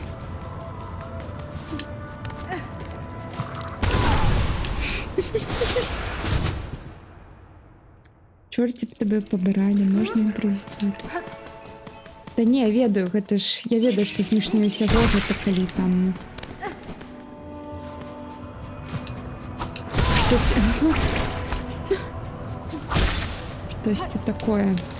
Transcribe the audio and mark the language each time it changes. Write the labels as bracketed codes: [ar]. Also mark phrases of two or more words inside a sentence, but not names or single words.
[uk] Чорті б тебе побирали, можна імпровізувати. [be] Та ні, я ведаю, гэта ж... Я ведаю, што смешнее ўсяго гэта калі там... Штосьці такое.